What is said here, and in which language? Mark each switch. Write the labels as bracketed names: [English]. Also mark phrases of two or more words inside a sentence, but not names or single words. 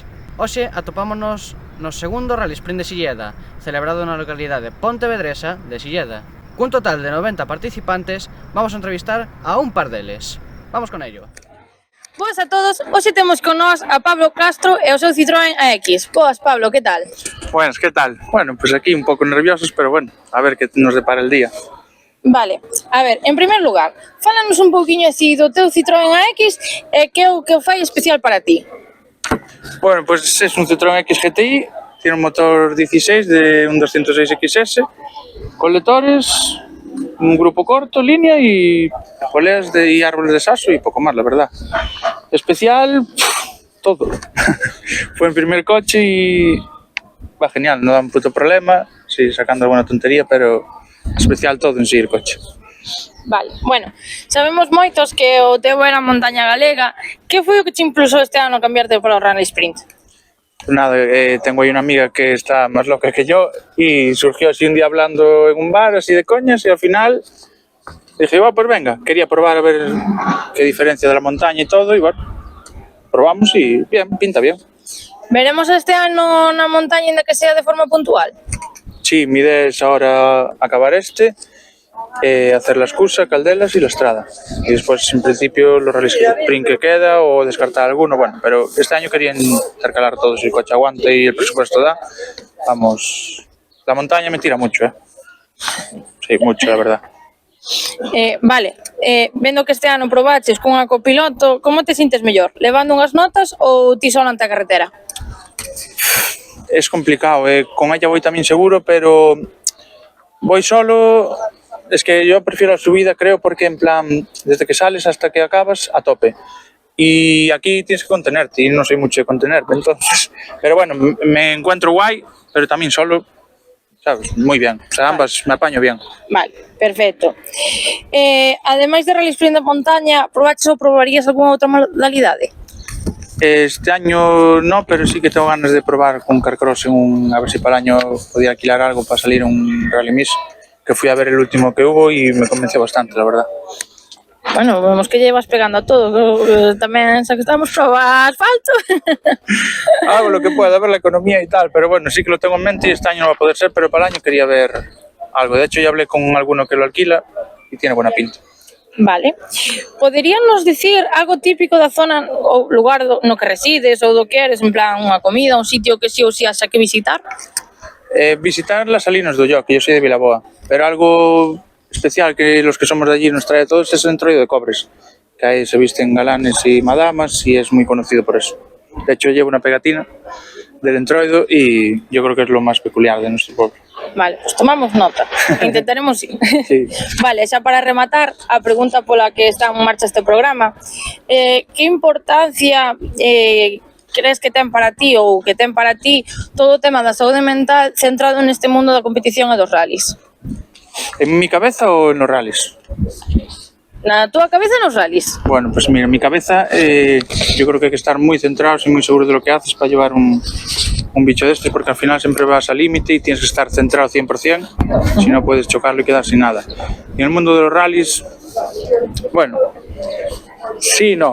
[Galician] Hoxe atopámonos no segundo Rally Sprint de Silleda, celebrado na localidade pontevedresa de Silleda. Cun total de 90 participantes, vamos a entrevistar a un par deles. [Spanish] Vamos con ello. [Galician] Boas a todos, hoxe temos con nós a Pablo Castro e o seu Citroën AX. Boas, Pablo, que tal? [Spanish] Buenas, ¿qué tal? Bueno, pues aquí un poco nerviosos, pero bueno, a ver qué nos depara el día. [Galician] Vale, a ver, en primer lugar, fálanos un pouquiño así do teu Citroën AX e que é o que o fai especial para ti. [Spanish] Bueno, pues es un Citroën X GTI, tiene un motor 16 de un 206 XS, colectores, un grupo corto, línea y poleas y árboles de saso y poco más, la verdad. Especial, todo. Fue mi primer coche y va genial, no da un puto problema, sí, sacando alguna tontería, pero especial todo en sí el coche. [Galician] Vale, bueno, sabemos moitos que o teu era montaña galega. Que foi o que te impulsou este ano a cambiarte para o Rally Sprint? [Spanish] Pues nada, tengo ahí una amiga que está más loca que yo y surgió así un día hablando en un bar, así de coñas, y al final dije, va, pues venga, quería probar a ver qué diferencia de la montaña y todo, y bueno, probamos y bien, pinta bien. [Galician] Veremos este ano na montaña ainda que sea de forma puntual? [Spanish] Sí, mi idea es ahora acabar hacer la excusa, Caldelas y la Estrada. Y después, en principio, los rallies sprint que queda o descartar alguno. Bueno, pero este año querían intercalar todo. Si el coche aguanta y el presupuesto da, vamos. La montaña me tira mucho, ¿eh? Sí, mucho, la verdad. [Galician] Vale, vendo que este ano probaches cunha copiloto, como te sintes mellor? Levando unhas notas ou ti solo ante a carretera? [Spanish] Es complicado, con ella voy también seguro, pero voy solo. Es que yo prefiero la subida, creo, porque en plan, desde que sales hasta que acabas, a tope. Y aquí tienes que contenerte, y no soy mucho de contenerme, entonces. Pero bueno, me encuentro guay, pero también solo, ¿sabes? Muy bien. O sea, ambas me apaño bien. [Galician] Vale, perfecto. Ademais de Rally Sprint de montaña, probaches ou probarías algunha outra modalidade? [Spanish] Este año no, pero sí que tengo ganas de probar con Carcross a ver si para el año podía alquilar algo para salir un Rally Mix, que fui a ver el último que hubo y me convenció bastante, la verdad. Bueno, vemos que llevas pegando a todo, [Galician] tamén xa que estamos probar asfalto. [Spanish] Hago lo que pueda, ver la economía y tal, pero bueno, sí que lo tengo en mente y este año no va a poder ser, pero para el año quería ver algo. De hecho, ya hablé con alguno que lo alquila y tiene buena pinta. [Galician] Vale. Poderíanos dicir algo típico da zona ou lugar no que resides ou do que eres, en plan unha comida, un sitio que sí ou sí haxa que visitar? [Spanish] Visitar las Salinas do Yo, que yo soy de Vilaboa, pero algo especial que los que somos de allí nos trae a todos es el entroido de Cobres, que ahí se visten galanes y madamas y es muy conocido por eso. De hecho, llevo una pegatina del entroido y yo creo que es lo más peculiar de nuestro pueblo. Vale, pues tomamos nota, intentaremos ir. Sí. [Galician] Vale, xa para rematar a pregunta pola que está en marcha este programa, que importancia crees que ten para ti ou que ten para ti todo o tema da saúde mental centrado neste mundo da competición e dos rallies? [Spanish] ¿En mi cabeza o en los rallies? [Galician] Na túa cabeza nos rallies? [Spanish] Bueno, pues mira, en mi cabeza yo creo que hay que estar muy centrados y muy seguros de lo que haces para llevar un bicho de este, porque al final siempre vas al límite y tienes que estar centrado 100%, si no puedes chocarlo y quedar sin nada. Y en el mundo de los rallies, bueno, sí, no.